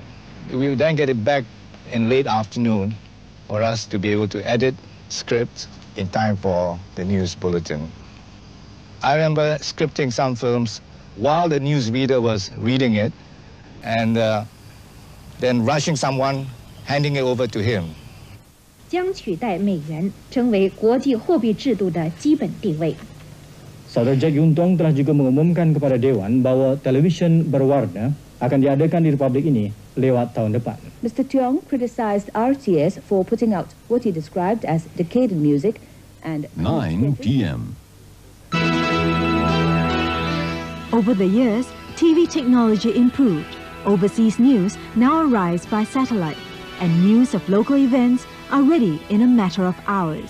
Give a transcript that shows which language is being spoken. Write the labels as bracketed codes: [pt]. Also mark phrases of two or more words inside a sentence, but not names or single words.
[en] We would then get it back in late afternoon for us to be able to edit script in time for the news bulletin. I remember scripting some films while the news reader was reading it, and then rushing someone, handing it over to him. [zh] 将取代美元成为国际货币制度的基本定位。 [ms] Saudara Jack Yuntong telah juga mengumumkan kepada Dewan bahwa televisyen berwarna akan diadakan di Republik ini lewat tahun depan. [en] Mr. Tiong criticized RTS for putting out what he described as decadent music and 9 p.m. Over the years, TV technology improved. Overseas news now arrives by satellite, and news of local events are ready in a matter of hours.